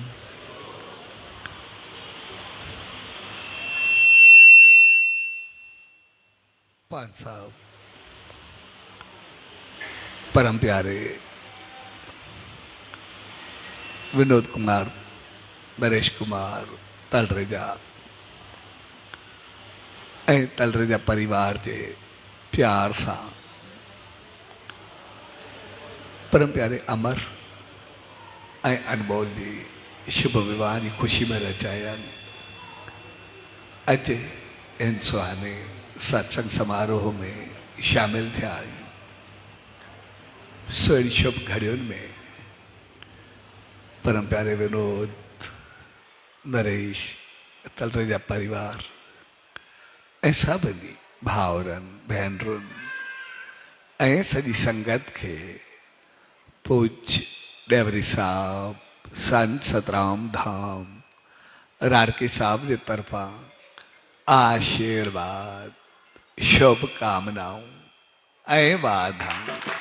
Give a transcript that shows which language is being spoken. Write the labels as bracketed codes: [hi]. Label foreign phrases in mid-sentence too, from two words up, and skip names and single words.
[sd] पाठ साहब परम प्यारे विनोद कुमार, नरेश कुमार तलरेजा ऐं तलरेजा परिवार जे प्यार सां परम प्यारे अमर ऐं अनमोल जी शुभ विवाह जी ख़ुशी में रचाया अॼु इन सुहाने सत्संग समारोह में शामिल थिया। सो इन शुभ घड़ियुनि में परम प्यारे विनोद, नरेश, तलरेजा परिवार ऐं सभिनी भाउरनि भेनरुनि ऐं सॼी संगत खे पूज्य डेवरी साहब, संत सतराम धाम राड़की साहब जे तरफां आशीर्वाद, शुभकामनाऊं ऐं वाधायूं।